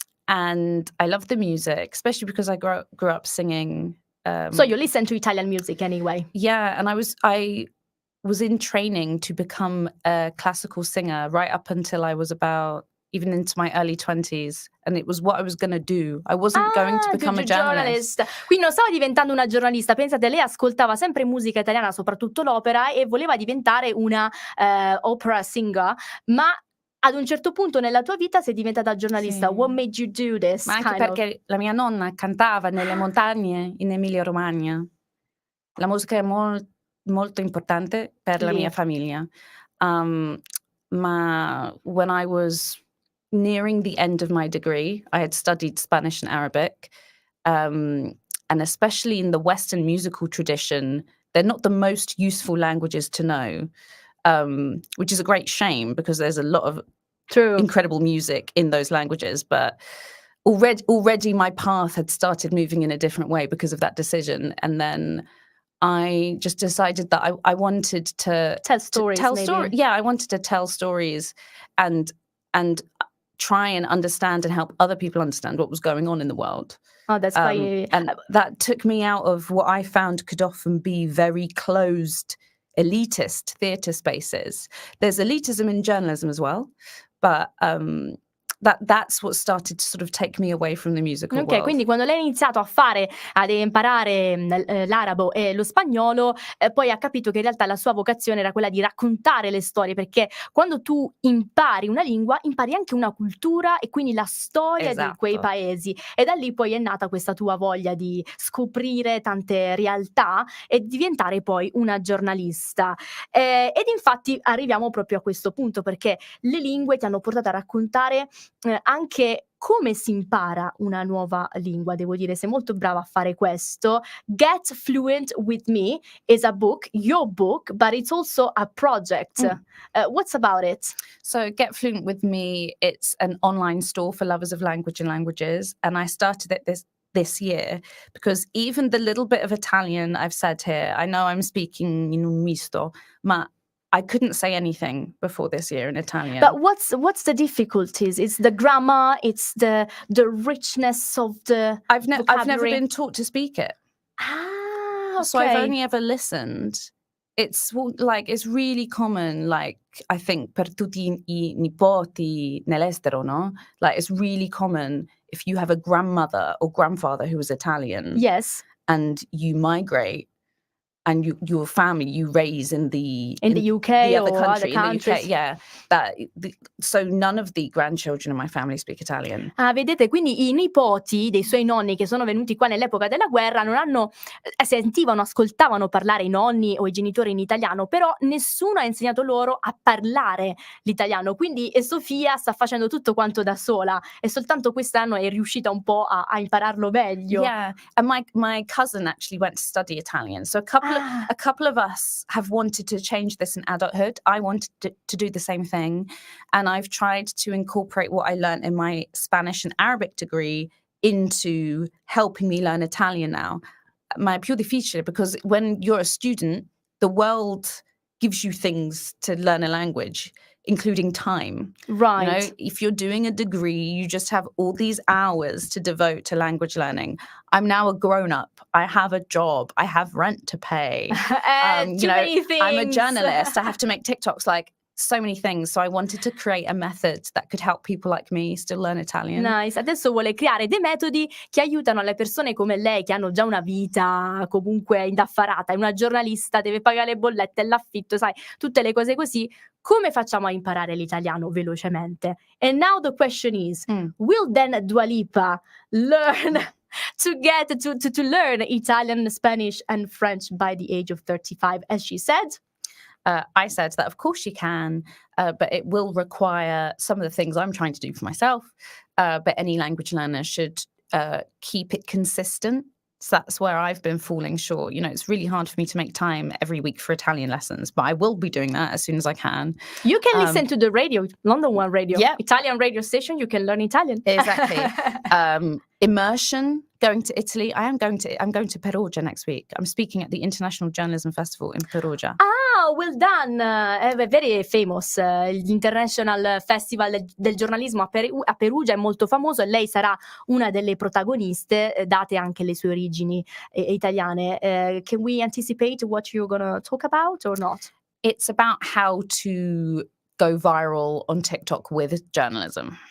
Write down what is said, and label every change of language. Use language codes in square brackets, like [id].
[en] And I love the music, especially because I grew up singing. So you listen to Italian music anyway. Yeah, and I was in training to become a classical singer right up until I was about even into my early 20s, and it was what I was going to do. I wasn't going to become a journalist. [it] Quindi non stava diventando una giornalista, pensate, lei ascoltava sempre musica italiana, soprattutto l'opera, e voleva diventare una opera singer, ma ad un certo punto nella tua vita sei diventata giornalista. Sì. [en] What made you do this? [it] Ma anche perché la mia nonna cantava nelle montagne in Emilia-Romagna. La musica è molto importante per la mia famiglia. [en] Ma when I was nearing the end of my degree, I had studied Spanish and Arabic, and especially in the Western musical tradition, they're not the most useful languages to know, which is a great shame because there's a lot of incredible music in those languages. But already my path had started moving in a different way because of that decision, and then I just decided that I wanted to tell stories. Yeah, I wanted to tell stories and try and understand and help other people understand what was going on in the world. Oh, that's quite... And that took me out of what I found could often be very closed, elitist theatre spaces. There's elitism in journalism as well, but that's what started to sort of take me away from the musical world. [it] Quindi quando lei ha iniziato ad imparare l'arabo e lo spagnolo, poi ha capito che in realtà la sua vocazione era quella di raccontare le storie, perché quando tu impari una lingua, impari anche una cultura e quindi la storia di quei paesi, e da lì poi è nata questa tua voglia di scoprire tante realtà e diventare poi una giornalista. Ed infatti arriviamo proprio a questo punto, perché le lingue ti hanno portato a raccontare anche come si impara una nuova lingua. Devo dire, sei molto brava a fare questo. [en] Get Fluent With Me is a book, your book, but it's also a project. What's about it? So Get Fluent With Me, it's an online store for lovers of language and languages, and I started it this year because even the little bit of Italian I've said here, I know I'm speaking in un misto, ma I couldn't say anything before this year in Italian. But what's the difficulties? It's the grammar, it's the richness of the I've never been taught to speak it. Okay. So I've only ever listened. It's really common, like I think per tutti I nipoti nell'estero, no? Like it's really common if you have a grandmother or grandfather who is Italian. Yes. And you migrate. And your family you raise in the UK the other or country, other countries. In the UK, so none of the grandchildren in my family speak Italian. [it] Vedete, quindi i nipoti dei suoi nonni che sono venuti qua nell'epoca della guerra non hanno ascoltavano parlare i nonni o i genitori in italiano, però nessuno ha insegnato loro a parlare l'italiano. Quindi Sofia sta facendo tutto quanto da sola e soltanto quest'anno è riuscita un po' a impararlo meglio. [en] Yeah, and my cousin actually went to study Italian, so a couple of us have wanted to change this in adulthood. I wanted to do the same thing, and I've tried to incorporate what I learned in my Spanish and Arabic degree into helping me learn Italian now. Ma è più difficile because when you're a student, the world gives you things to learn a language, including time. Right. You know, if you're doing a degree, you just have all these hours to devote to language learning. I'm now a grown-up. I have a job. I have rent to pay. Many things. I'm a journalist. I have to make TikToks. Like, so many things. So I wanted to create a method that could help people like me still learn Italian. Nice. [it] Adesso vuole creare dei metodi che aiutano le persone come lei, che hanno già una vita comunque indaffarata, è una giornalista, deve pagare le bollette, l'affitto, sai, tutte le cose così. Come facciamo a imparare l'italiano velocemente? [en] And now the question is, will then Dua Lipa learn to learn Italian, Spanish and French by the age of 35, as she said? I said that of course she can, but it will require some of the things I'm trying to do for myself. But any language learner should keep it consistent. So that's where I've been falling short. You know, it's really hard for me to make time every week for Italian lessons, but I will be doing that as soon as I can. You can listen to the radio, London One Radio, yeah. Italian radio station. You can learn Italian. Exactly. Immersion. Going to Italy. I'm going to Perugia next week. I'm speaking at the International Journalism Festival in Perugia. Ah, well done. Very famous. [it] L'International Festival del giornalismo a Perugia è molto famoso e lei sarà una delle protagoniste, date anche le sue origini italiane. [en] Can we anticipate what you're going to talk about or not? It's about how to go viral on TikTok with journalism.